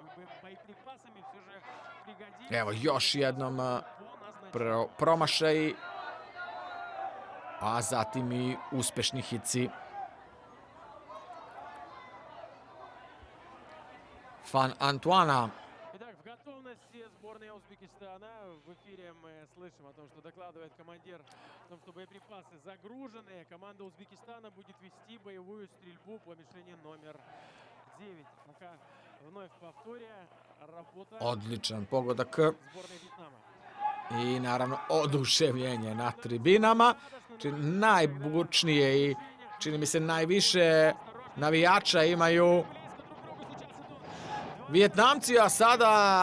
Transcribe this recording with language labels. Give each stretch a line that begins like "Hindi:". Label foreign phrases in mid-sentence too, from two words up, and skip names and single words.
Serbian: Evo još jednom promašaj, a zatim i uspešni hici. Phan Antoine.
Russian: Итак, в готовности сборная Узбекистана. В эфире мы слышим о том, что докладывает командир, о том, что боеприпасы загружены. Команда Узбекистана будет вести боевую стрельбу по мишени номер 9. Пока вновь в повторе работа
Serbian: Odličan pogodak
Russian: сборной Вьетнама.
Serbian: i naravno oduševljenje na tribinama. Najbučnije i čini mi se najviše navijača imaju Vijetnamci, a sada